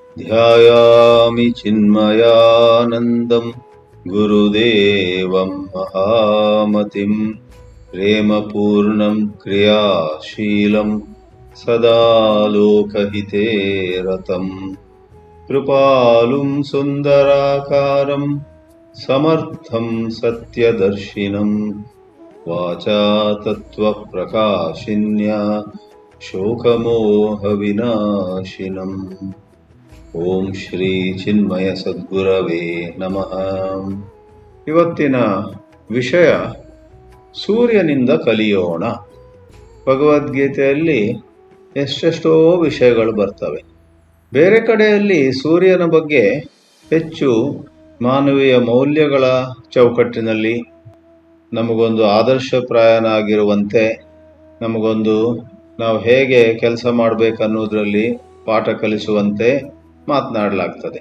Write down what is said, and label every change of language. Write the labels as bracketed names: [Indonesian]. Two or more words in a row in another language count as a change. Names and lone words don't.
[Sanskrit] ध्यायामि चिन्मयानन्दं गुरुदेवं महामतिं प्रेमपूर्णं क्रियाशीलं सदा लोकहिते रतं कृपालुं सुन्दराकारं समर्थं सत्यदर्शिनं वाचा तत्त्वप्रकाशिन्या शोकमोहविनाशिनम्। ಓಂ ಶ್ರೀ ಚಿನ್ಮಯ ಸದ್ಗುರವೇ ನಮಃ. [Kannada] ಇವತ್ತಿನ ವಿಷಯ ಸೂರ್ಯನಿಂದ ಕಲಿಯೋಣ. ಭಗವದ್ಗೀತೆಯಲ್ಲಿ ಎಷ್ಟೆಷ್ಟೋ ವಿಷಯಗಳು ಬರ್ತವೆ. ಬೇರೆ ಕಡೆಯಲ್ಲಿ ಸೂರ್ಯನ ಬಗ್ಗೆ ಹೆಚ್ಚು ಮಾನವೀಯ ಮೌಲ್ಯಗಳ ಚೌಕಟ್ಟಿನಲ್ಲಿ ನಮಗೊಂದು ಆದರ್ಶಪ್ರಾಯನಾಗಿರುವಂತೆ, ನಮಗೊಂದು ನಾವು ಹೇಗೆ ಕೆಲಸ ಮಾಡಬೇಕನ್ನೋದ್ರಲ್ಲಿ ಪಾಠ ಕಲಿಸುವಂತೆ ಮಾತನಾಡಲಾಗ್ತದೆ.